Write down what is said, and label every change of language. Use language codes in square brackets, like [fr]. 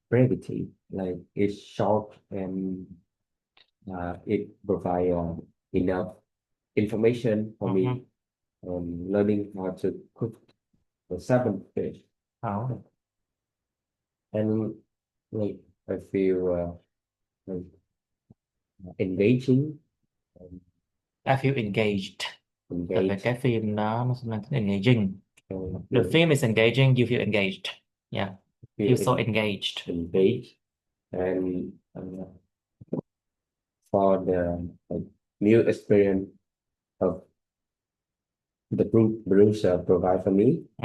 [en] Brevity, like it's short and it provides enough information for me learning how to cook the salmon fish. Oh, And like I feel like engaging. I feel engaged. [vi] Tại vì cái phim nó mang tính engaging. [en] The film is engaging, you feel engaged. Yeah, you're so engaged. Engaged. And for the new experience of the producer provide for me.